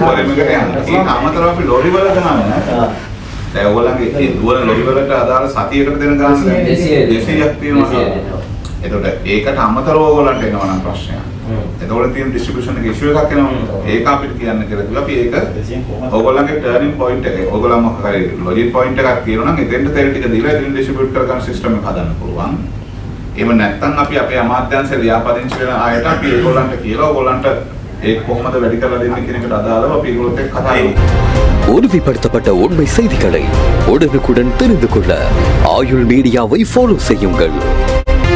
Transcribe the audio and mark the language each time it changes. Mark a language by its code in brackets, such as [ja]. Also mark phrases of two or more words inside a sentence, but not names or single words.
[si] ඒක අමතරව අපි ලොරි වල ගන්න දැන් ඔයගොල්ලන්ගේ ඒ දුවන ලොරි වලට අදාළ සතියකට දෙන ගාන 200ක් තියෙනවා එතකොට ඒකට අමතරව ඔයගොල්ලන්ට එනවා නම් ප්‍රශ්නයක් එතකොට තියෙන ඩිස්ට්‍රිබියුෂන් එකේ ඉෂුව එකක් එනවා ඒක අපිට කියන්න කියලා කිව්වා අපි ඒක ඔයගොල්ලන්ගේ [en] turning point [si] එක ඔයගොල්ලන් මොකක් හරි [en] logic point [si] එකක් තියෙනවා නම් එතෙන්ට තෙල් ටික දීලා එතන ඩිස්ට්‍රිබියුට් කරගන්න සිස්ටම් එක හදන්න පුළුවන්. එහෙම නැත්නම් අපි අපේ අමාත්‍යාංශ ලියාපදිංචි වෙන ආයත අපි ඒගොල්ලන්ට කියලා ඕගොල්ලන්ට ඒක කොහොමද වැඩි කරලා දෙන්න කියන එකට අදාළව අපි ඒගොල්ලොත් එක්ක කතා කරමු. [ta] உறுதிப்படுத்தப்பட்ட உண்மை செய்திகளை உடனுக்குடன் தெரிந்து கொள்ள ஆயுள் மீடியாவை ஃபாலோ செய்யுங்கள்.